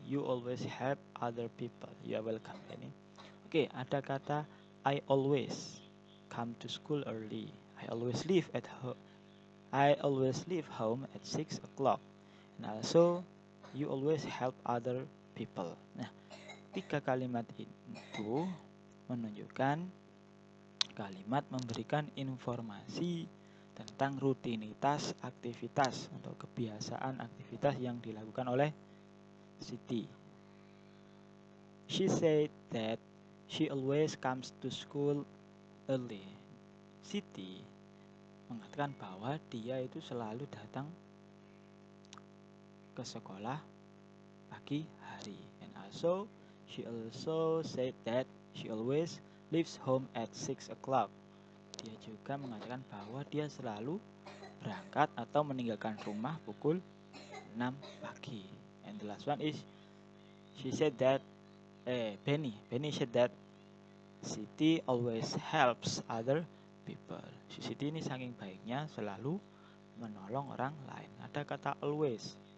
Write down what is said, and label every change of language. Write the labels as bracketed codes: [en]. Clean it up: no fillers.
[en] You always help other people. You are welcome, Benny. [id] Oke, ada kata [en] I always come to school early. I always leave home at 6 o'clock. And also, you always help other people. [id] Nah, 3 kalimat itu menunjukkan kalimat memberikan informasi tentang rutinitas aktivitas atau kebiasaan aktivitas yang dilakukan oleh Siti. [en] She said that she always comes to school early. [id] Siti mengatakan bahwa dia itu selalu datang ke sekolah pagi hari. [en] And also, she also said that she always leaves home at 6 o'clock. [id] Dia juga mengatakan bahwa dia selalu berangkat atau meninggalkan rumah pukul 6 pagi. [en] And the last one is she said that Benny said that Siti always helps other people. [id] Si Siti ini saking baiknya selalu menolong orang lain. Ada kata always.